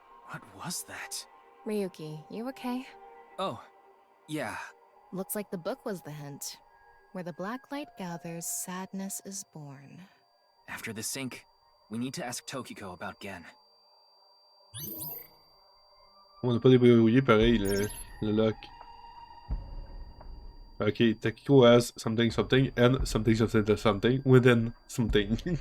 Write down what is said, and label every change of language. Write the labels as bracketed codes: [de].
[en] What was that? Ryuki, you okay? Oh, yeah. Looks like the book was the hint. Where the black light gathers, sadness is born. After the sync, we need to ask Tokiko about Gen. [fr] On n'a pas débrouillé pareil le lock. [en] Okay, Tokiko has something something and something something something within something.